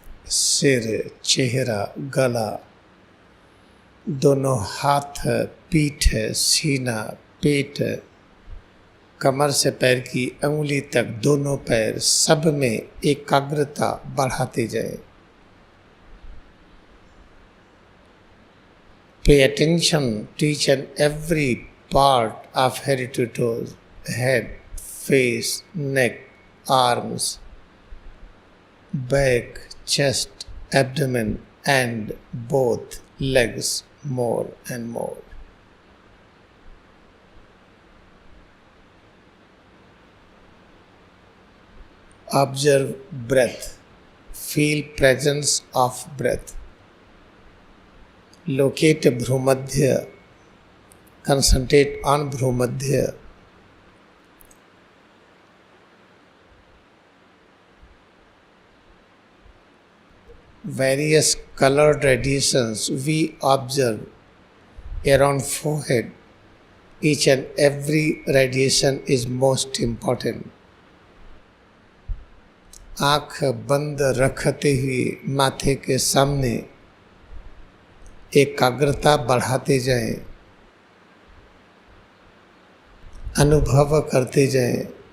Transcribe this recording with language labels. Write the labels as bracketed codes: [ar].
[hi] सिर, चेहरा, गला, दोनों हाथ, पीठ, सीना, पेट, कमर से पैर की अंगुली तक दोनों पैर सब में एकाग्रता बढ़ाते जाए. [en] Pay attention to each and every part of head to toes, head, face, neck, arms, back, chest, abdomen, and both legs more and more. Observe breath. Feel presence of breath. Locate Bhrumadhya. Concentrate on Bhrumadhya. Various colored radiations we observe around forehead. Each and every radiation is most important. [hi] आँख बंद रखते हुए माथे के सामने एकाग्रता बढ़ाते जाएं, अनुभव करते जाएं।